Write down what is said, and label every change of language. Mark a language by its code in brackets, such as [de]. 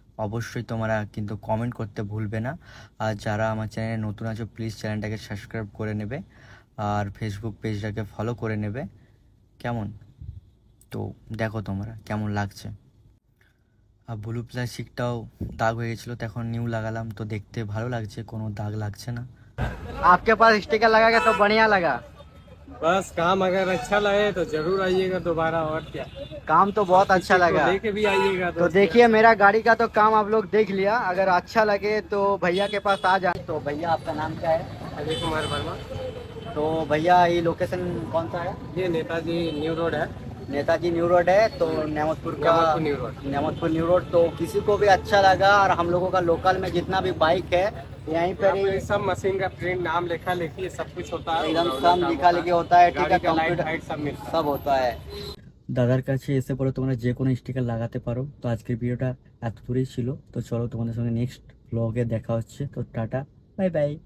[bn] অবশ্যই তোমরা কিন্তু কমেন্ট করতে ভুলবে না। আর যারা আমার চ্যানেলে নতুন আছো প্লিজ চ্যানেলটাকে সাবস্ক্রাইব করে নেবে আর ফেসবুক পেজটাকে ফলো করে নেবে, কেমন? তো দেখো তোমরা কেমন লাগছে। আর ব্লু প্লাস্টিকটাও দাগ হয়ে গেছিলো, তো এখন নিউ লাগালাম, তো দেখতে ভালো লাগছে, কোনো দাগ লাগছে না। [hi] आपके पास स्टिकर लगा के तो बढ़िया लगा। बस काम अगर अच्छा लगे तो जरूर आइएगा दोबारा। और क्या। काम तो बहुत अच्छा लगा। लेके भी आइएगा। तो देखिए मेरा गाड़ी का तो काम आप लोग देख लिया, अगर अच्छा लगे तो भैया के पास आ जाए। तो भैया आपका नाम क्या है? अजय कुमार वर्मा। तो भैया ये लोकेशन कौन सा है? ये नेताजी न्यू रोड है। नेताजी न्यू रोड है, तो नेमतपुर न्यू रोड। नेमतपुर new road. तो किसी को भी अच्छा लगा, और हम लोगों का लोकल में जितना भी बाइक है यहीं पर ही सब मशीन का प्रिंट, नाम लिखा लिखी सब कुछ होता है, एकदम सब लिखा लिखी होता है। ठीक है, लाइट कंप्यूटर सब मिलता है, सब होता है। [bn] দাদার কাছে এসে পরে তোমরা যে কোনো স্টিকার লাগাতে পারো। তো আজকের ভিডিওটা এত দূরেই ছিল, তো চলো তোমাদের সঙ্গে নেক্সট ব্লগে দেখা হচ্ছে। তো টাটা, বাই বাই।